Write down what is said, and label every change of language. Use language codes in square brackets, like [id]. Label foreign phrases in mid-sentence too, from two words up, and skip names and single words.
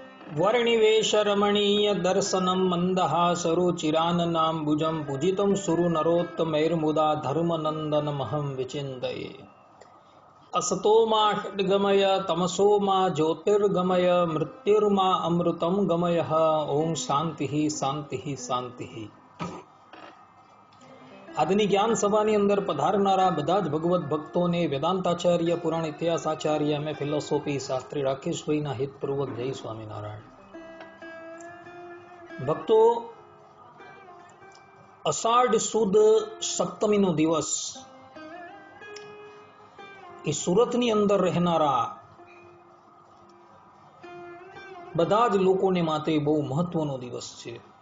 [sa] वर्णिवेश रमणीय दर्शनम मंदहासरुचिराननाम्बुजं पूजितं सुरु नरोत्तमैर्मुदा धर्मनन्दनमहं विचिन्तये। असतो मा षड्गमय तमसो मा ज्योतिर्गमय मृत्युर्मा अमृतं गमयः। ओम शांति शांति शांति। [gu] આજની જ્ઞાન સભાની અંદર પધારનારા બધા જ ભગવત ભક્તોને વેદાંતાચાર્ય પુરાણ ઇતિહાસાચાર્ય [en] M A Philosophy [gu] શાસ્ત્રી રાકેશભાઈના હિતપૂર્વક જય સ્વામિનારાયણ। ભક્તો, અષાઢ સુદ સપ્તમીનો દિવસ એ સુરતની અંદર રહેનારા બધા જ લોકોને માટે બહુ મહત્વનો દિવસ છે।